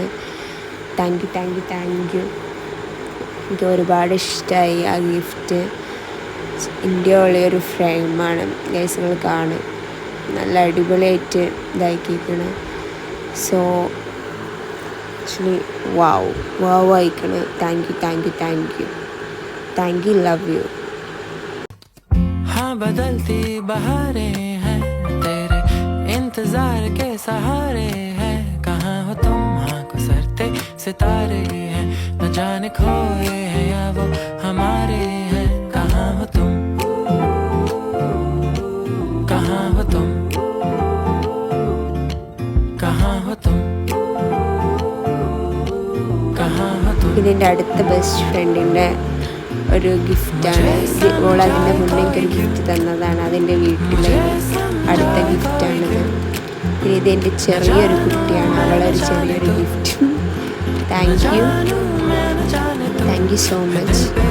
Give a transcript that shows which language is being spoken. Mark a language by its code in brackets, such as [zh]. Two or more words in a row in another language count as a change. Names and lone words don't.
[en] thank you. [ml] എനിക്ക് ഒരുപാട് ഇഷ്ടമായി ആ ഗിഫ്റ്റ്. എൻ്റെ ഉള്ളൊരു ഫ്രെയിമാണ് ഗൈസ്, നിങ്ങൾ കാണും. നല്ല അടിപൊളിയായിട്ട് ഇതാക്കിയിരിക്കണം. [en] so actually wow ആയിക്കണം. thank you love you. [hi] हाँ बदलती बहारें हैं तेरे इंतजार के सहारे हैं. कहाँ हो तुम, हाँ को सरते सितारे हैं. न जाने खोए हैं या वो हमारे हैं. कहाँ हो तुम, कहाँ हो तुम, कहाँ हो तुम. [ml] ഇതെൻ്റെ അടുത്ത [en] best friend's [ml] ഒരു ഗിഫ്റ്റാണ്. ഓൾ അതിൻ്റെ മുന്നേ എനിക്കൊരു ഗിഫ്റ്റ് തന്നതാണ്. അതെൻ്റെ വീട്ടിലെ അടുത്ത ഗിഫ്റ്റാണിത്. പിന്നെ ഇതെൻ്റെ ചെറിയൊരു കുട്ടിയാണ്, അവളൊരു ചെറിയൊരു ഗിഫ്റ്റ്. [en] thank you so much.